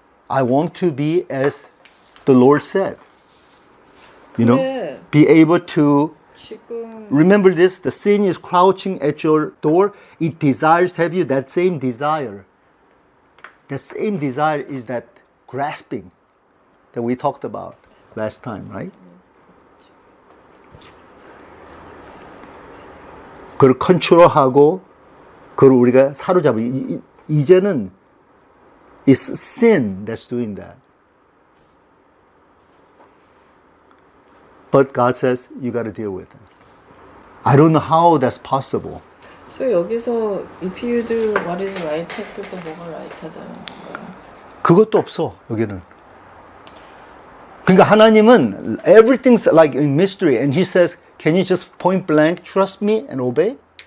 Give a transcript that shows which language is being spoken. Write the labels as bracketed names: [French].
[English] I want to be as the Lord said. You know, be able to remember this, the sin is crouching at your door. It desires to have you. That same desire. The same desire is that grasping that we talked about last time, right? [Korean] 그걸 컨트롤하고 그걸 우리가 사로잡을 이제는 it's sin that's doing that. [English] But God says you got to deal with it. I don't know how that's possible. So [Korean] 여기서 [English] if you do what is right [Korean] 했을 때 뭐가 right하다는 건가요? 그것도 없어 여기는. 그러니까 하나님은 [English] everything's like in mystery, and He says, can you just point blank trust me and obey?